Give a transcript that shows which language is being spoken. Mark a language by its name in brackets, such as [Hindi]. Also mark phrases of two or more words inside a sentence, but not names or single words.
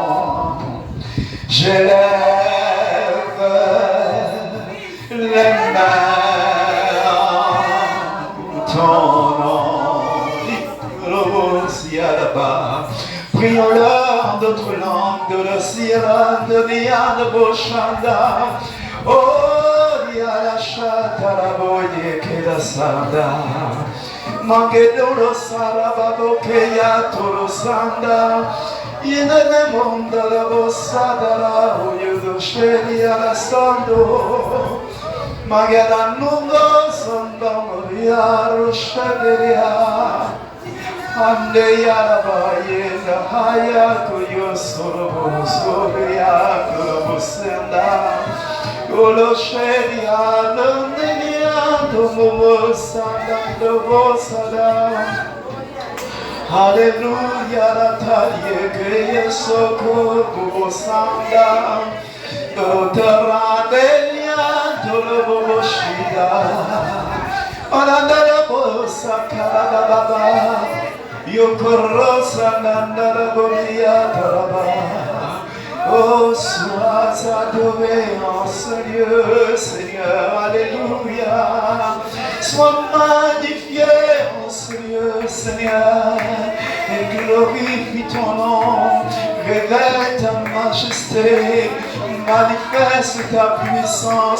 [French] J'élève les mains en ton nom. Prions-leur en d'autres langues de la Sierra de Diana Boshanda. Oh, Diana Shataraboye Kedasanda. Mangedoro Sarababo Keya Torosanda. Yine monda la Bossadara, Uyudu Sheria la Sando. Magada Nungo Sanda Maria Roshaderia. Ande Yarabaye la Haya Kuyo Sorobo Soria Kurabosenda. Golo Sheria Nundia Domo Sanda Domo Sada. Alléluia, la taille que Yesoko Bobosanda, Dotara Delia, Doloboshida, Anandara Bosa Karababa, Yokorosa Nandara Bolia Taraba. Oh, sois adoré en ce lieu, Seigneur, Alléluia. Sois magnifié en ce lieu, Seigneur, et glorifie ton nom. Révèle ta majesté, manifeste ta puissance.